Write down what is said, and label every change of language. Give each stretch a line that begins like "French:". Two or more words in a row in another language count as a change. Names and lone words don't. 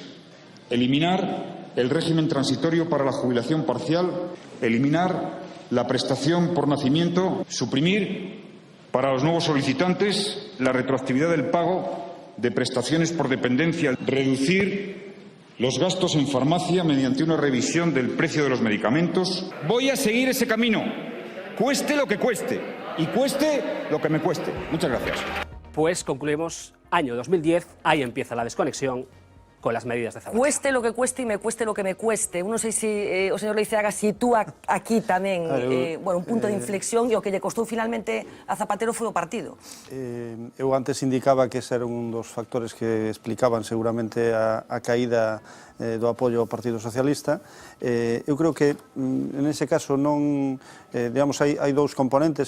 Spanish: Eliminar el régimen transitorio para la jubilación parcial, eliminar la prestación por nacimiento, suprimir para los nuevos solicitantes la retroactividad del pago de prestaciones por dependencia, reducir los gastos en farmacia mediante una revisión del precio de los medicamentos. Voy a seguir ese camino, cueste lo que cueste y cueste lo que me cueste. Muchas gracias. Pues concluimos año 2010, ahí empieza la desconexión con las medidas de Zapatero. Cueste lo que cueste y me cueste lo que me cueste.
Galician: Non sei se o señor Leiceaga sitúa aquí tamén un punto de inflexión e o que lle costou finalmente a Zapatero foi o partido. Eu antes indicaba que ese era un dos factores que explicaban seguramente a caída do apoio ao Partido Socialista. Eu creo que en ese caso non, digamos, hai dous componentes.